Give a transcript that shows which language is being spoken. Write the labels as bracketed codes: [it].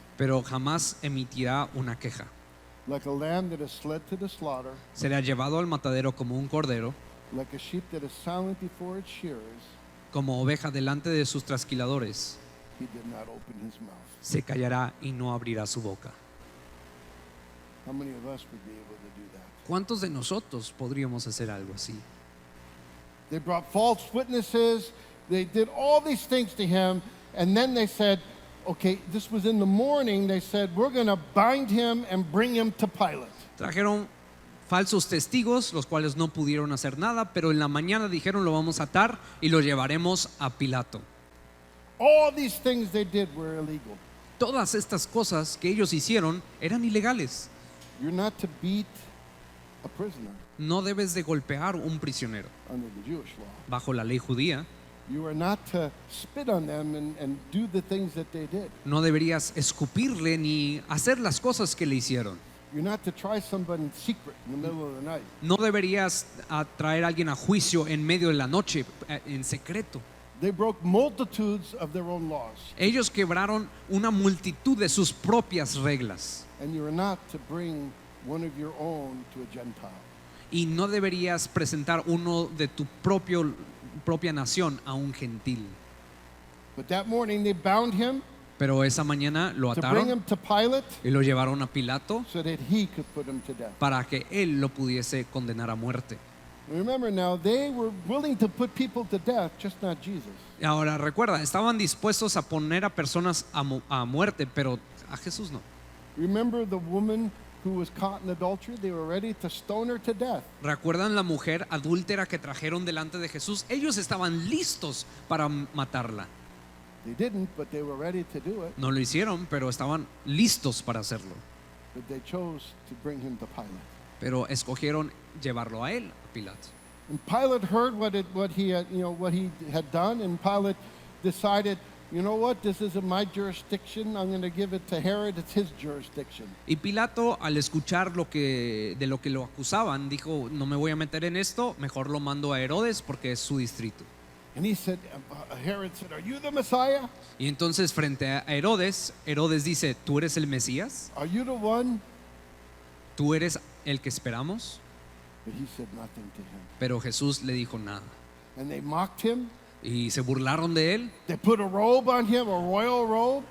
[es] pero jamás emitirá una queja. [en] Like a lamb that is led to the slaughter, [es] Será llevado al matadero como un cordero, [en] like a sheep that is silent before its shearers, [es] como oveja delante de sus trasquiladores. [en] he did not open his mouth. [es] Se callará y no abrirá su boca. [en] How many of us would be able to do that? [es] ¿Cuántos de nosotros podríamos hacer algo así? [en] They brought false witnesses, they did all these things to him, and then they said, okay, this was in the morning, they said, we're going to bind him and bring him to Pilate. [es] Trajeron falsos testigos, los cuales no pudieron hacer nada, pero en la mañana dijeron lo vamos a atar y lo llevaremos a Pilato. [en] All these things they did were illegal. [es] Todas estas cosas que ellos hicieron eran ilegales. [en] You're not to beat a prisoner [es] No debes de golpear un prisionero [en] under the Jewish law. [es] bajo la ley judía. [en] You are not to spit on them and do the things that they did. [es] No deberías escupirle ni hacer las cosas que le hicieron. [en] You're not to try somebody in secret in the middle of the night. [es] No deberías traer a alguien a juicio en medio de la noche, en secreto. [en] They broke multitudes of their own laws. [es] Ellos quebraron una multitud de sus propias reglas. [en] And you are not to bring one of your own to a Gentile. [es] Y no deberías presentar uno de tu propia nación a un gentil. [en] But that morning they bound him [es] Pero esa mañana lo [en] to bring him [es] ataron [en] to Pilate [es] y lo llevaron a Pilato [en] so that he could put him to death. [es] para que él lo pudiese condenar a muerte. [en] Remember now, they were willing to put people to death, just not Jesus. [es] Y ahora recuerda, estaban dispuestos a poner a personas a muerte, pero a Jesús no. [en] Remember the woman who was caught in adultery? They were ready to stone her to death. [es] ¿Recuerdan la mujer adúltera que trajeron delante de Jesús? Ellos estaban listos para matarla. [en] They didn't, but they were ready to do it. [es] No lo hicieron, pero estaban listos para hacerlo. [en] But they chose to bring him to Pilate. [es] Pero escogieron llevarlo a él, a Pilato. [en] And Pilate heard what he had done, and Pilate decided, you know what, this isn't my jurisdiction. I'm going to give it to Herod. It's his jurisdiction. [es] Y Pilato, al escuchar de lo que lo acusaban, dijo, no me voy a meter en esto, mejor lo mando a Herodes porque es su distrito. [en] And he said, Herod said, are you the Messiah? [es] Y entonces frente a Herodes, Herodes dice, ¿tú eres el Mesías? [en] Are you the one? [es] ¿Tú eres el que esperamos? [en] But he said nothing to him. [es] Pero Jesús le dijo nada. [en] And they mocked him. [es] Y se burlaron de él, [en] They put a robe on him, a royal robe.